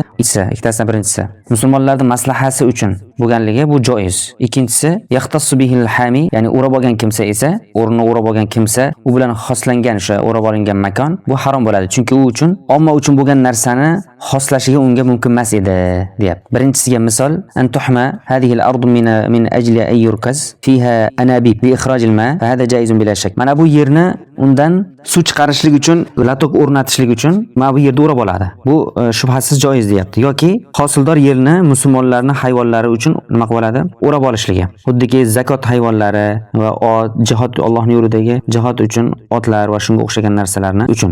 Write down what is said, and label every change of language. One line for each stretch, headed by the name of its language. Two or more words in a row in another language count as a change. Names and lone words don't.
Uzbek: Ikkitasidan birinchisi musulmonlarning maslahati uchun bo'lganligi bu joiz. Ikkinchisi
Arabic: يختص به الحامي,
Uzbek: ya'ni o'rab olgan kimsa esa, o'rnini o'rab olgan kimsa, u bilan xoslangan o'sha o'rab olingan makon bu harom bo'ladi. Chunki u uchun omma uchun bo'lgan narsani xoslashiga unga mumkin emas edi, deyapti. Birinchisiga misol:
Arabic: أن تحمى هذه الأرض من أجل أن يركز فيها أنابيب بإخراج الماء فهذا جائز بلا شك.
Uzbek: Mana bu yerni undan suv chiqarishlik uchun, latok o'rnatishlik uchun mana bu yerda o'rab oladi. Bu shubhasiz joiz, deyapti. Yoki hosildor yerni musulmonlarning hayvonlari uchun nima qiladi? O'rab olishligi. Xuddiki zakot hayvonlari va jihad, Allohning yo'lidagi jihad uchun otlar va shunga o'xshagan narsalarni uchun.